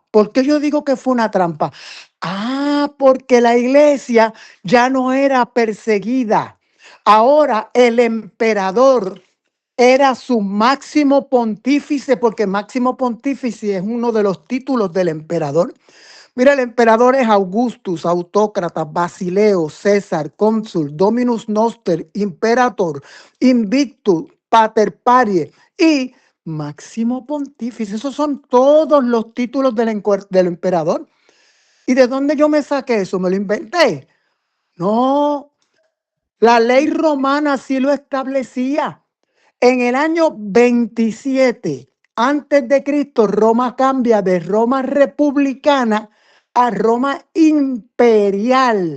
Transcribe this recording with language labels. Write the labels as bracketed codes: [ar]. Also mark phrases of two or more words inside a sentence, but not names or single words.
[es] ¿Por qué yo digo que fue una trampa? Porque la iglesia ya no era perseguida. Ahora el emperador era su máximo pontífice, porque máximo pontífice es uno de los títulos del emperador. Mira, el emperador es Augustus, autócrata, Basileo, César, cónsul, [la] Dominus Noster, [es] imperator, invictus, [la] pater parie [es] y máximo pontífice. Esos son todos los títulos del emperador. ¿Y de dónde yo me saqué eso? ¿Me lo inventé? No, La ley romana sí lo establecía. En el año 27 antes de Cristo, Roma cambia de Roma republicana a Roma imperial.